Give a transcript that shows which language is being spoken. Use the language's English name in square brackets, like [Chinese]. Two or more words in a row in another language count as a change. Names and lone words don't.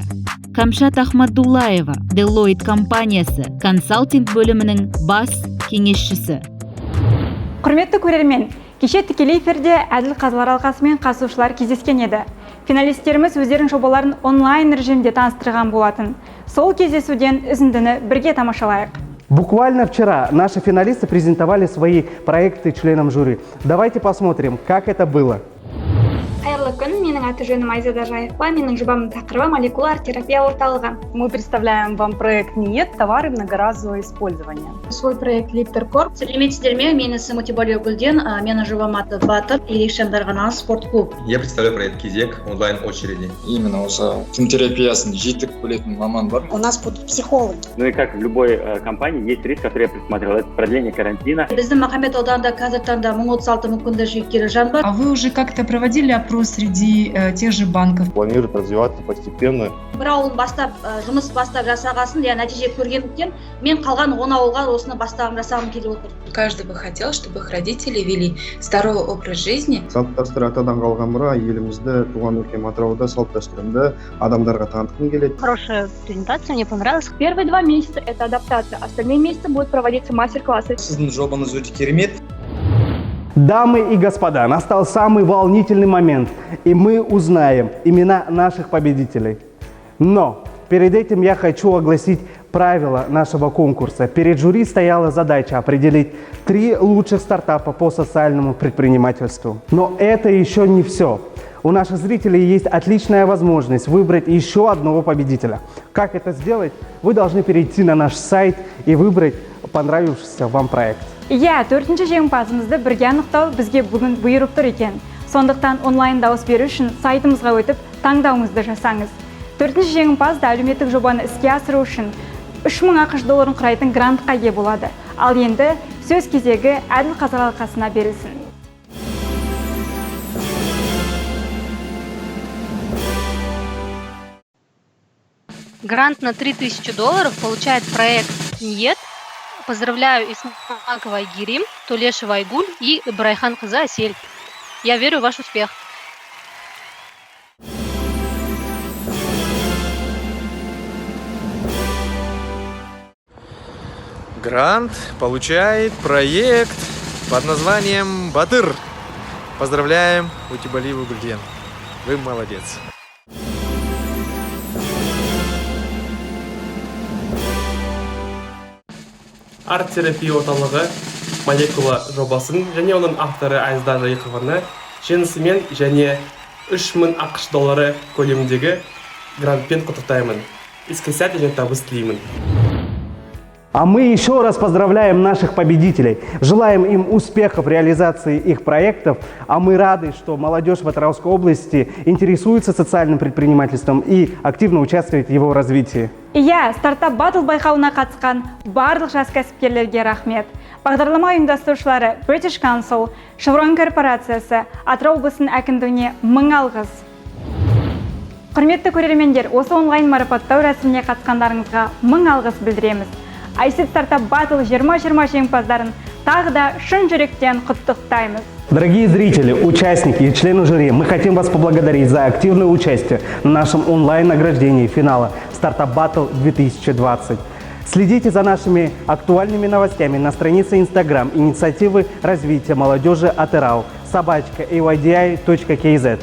[Kazakh] Камшат Ахмадуллаева Deloitte компаниясы консалтинг бөлімінің бас кеңесшісі. Құрметті көрермен, кеше тікелей эфирде әділ қазылар алқасымен қатысушылар кездескен еді. Финалистеріміз өздерінің жобаларын онлайн режимде таныстырған болатын. Сол кездесуден үзіндіні бірге тамашалайық. [Russian] Буквально вчера наши финалисты презентовали свои проекты членам жюри. Давайте посмотрим, как это было. [Kazakh] Қайырлы күн, менің аты жөнім Айзада Жайықова, менің жобамның тақырыбы молекула арт-терапия орталығы. [Russian] Мы представляем вам проект НИЕТ «Товары многоразового использования». Свой проект Литтер Корп. [Kazakh] Сәлеметсіздер ме? Мен есімім Өтебалиева Гүлден, менің жобам аты Батыр, ерекше арналған спорт-клуб. [Russian] Я представляю проект Кезек онлайн-очереди. [Kazakh] Именно осы тың терапиясын жетік білетін маман бар. [Russian] У нас будут психологи. Ну и как в любой компании есть риск, который я предусмотрел, это продление карантина. [Kazakh] Біздің Махамбет ауданында қазіргі таңда 1036 мүмкіндігі шектеулі жан бар. [Russian] А вы уже как-то проводили опрос среди тех же банков? Планируют развиваться постепенно. [Kazakh] Бір ауыл бастап, жұмыс бастап жасағасын, нәтиже көргендіктен мен қалған 10 ауылға осыны жасағым келіп отыр. [Russian] Каждый бы хотел, чтобы их родители вели здоровый образ жизни. [Kazakh] Салт-дәстүр атадан қалған мұра елімізді, туған өлкем Атырауда салт-дәстүрінде адамдарға танытқым келеді. [Russian] Хорошая презентация, мне понравилась. Первые 2 месяца это адаптация, остальные месяцы будут проводиться мастер-классы. [Kazakh] Сіздің жобаңыз өте керемет. [Russian] Дамы и господа, настал самый волнительный момент, и мы узнаем имена наших победителей. Но перед этим я хочу огласить правила нашего конкурса. Перед жюри стояла задача определить 3 лучших стартапа по социальному предпринимательству. Но это еще не все. У наших зрителей есть отличная возможность выбрать еще одного победителя. Как это сделать? Вы должны перейти на наш сайт и выбрать понравившийся вам проект. [Kazakh] Иә, 4-ші жеңімпазымызды бірге анықтау бізге бүгін бұйырып тұр екен. Сондықтан онлайн дауыс беру үшін сайтымызға өтіп таңдауыңызды жасаңыз. 4-ші жеңімпаз да әлеуметтік жобаны іске асыру үшін 3000 ақш долларын құрайтын грантқа ие болады. Ал енді сөз кезегі Әділ Қазақ алқасына берілсін. [Russian] Грант на $3000 получает проект «Нет». Поздравляю Исмакова Айгерим, Тулешева Айгуль и Брайхан Кызы Асель. Я верю в ваш успех. Грант получает проект под названием «Батыр». Поздравляем, Утибалиеву Гульден. Вы молодец. [Kazakh] Арт-терапия орталығы молекула жобасын және оның авторы Айзда Жайықованы жеңісімен және 3000 ақш доллары көлеміндегі грантпен құттықтаймын. Іске сәт және табыс тілеймін. [Russian] А мы еще раз поздравляем наших победителей. Желаем им успехов в реализации их проектов. А мы рады, что молодежь в Атырауской области интересуется социальным предпринимательством и активно участвует в его развитии. [Kazakh] Иә, стартап батл байқауына қатысқан барлық жас кәсіпкерлерге рахмет. Бағдарлама ұйымдастырушылары British Council, Chevron корпорациясы, Атырау облысының әкімдігіне 1000 алғыс. Құрметті көрермендер, осы онлайн марапаттау рәсіміне қатысқандарыңызға 1000 алғыс білдіреміз. iSeed Startup Battle 2020 жеңімпаздарын тағы да шын жүректен құттықтаймыз. [Russian] Дорогие зрители, участники и члены жюри, мы хотим вас поблагодарить за активное участие в нашем онлайн-награждении финала Startup Battle 2020. Следите за нашими актуальными новостями на странице Instagram инициативы развития молодежи Атырау @aydi.kz.